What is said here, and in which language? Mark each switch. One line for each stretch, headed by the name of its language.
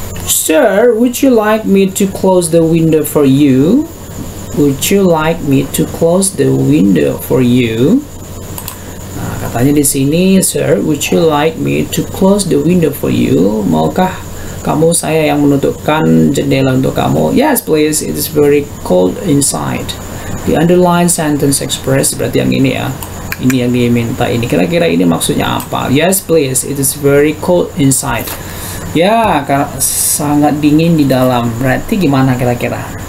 English: Sir, would you like me to close the window for you? Would you like me to close the window for you?
Indonesian: Nah, katanya di sini,
English: Sir, would you like me to close the window for you?
Indonesian: Maukah kamu saya yang menutupkan jendela untuk kamu?
English: Yes, please. It is very cold inside. The underlined sentence express
Indonesian: berarti yang ini ya. Ini yang diminta ini. Kira-kira ini maksudnya apa?
English: Yes, please. It is very cold inside.
Indonesian: Ya, karena sangat dingin di dalam. Berarti gimana kira-kira?